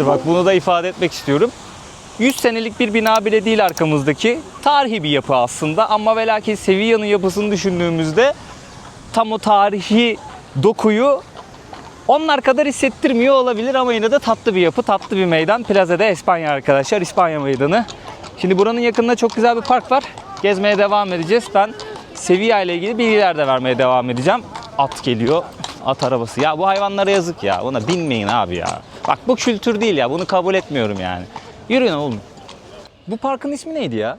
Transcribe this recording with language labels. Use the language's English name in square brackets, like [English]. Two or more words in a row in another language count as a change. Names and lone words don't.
[Turkish] Bak bunu da ifade etmek istiyorum. 100 senelik bir bina bile değil arkamızdaki. Tarihi bir yapı aslında ama ve lakin Sevilla'nın yapısını düşündüğümüzde tam o tarihi dokuyu onlar kadar hissettirmiyor olabilir ama yine de tatlı bir yapı, tatlı bir meydan. Plaza de España arkadaşlar, İspanya meydanı. Şimdi buranın yakınında çok güzel bir park var. Gezmeye devam edeceğiz. Ben Sevilla ile ilgili bilgiler de vermeye devam edeceğim. At geliyor, at arabası. Ya bu hayvanlara yazık ya, buna binmeyin abi ya. Bak bu kültür değil ya, bunu kabul etmiyorum yani. Yürüyün oğlum. Bu parkın ismi neydi ya?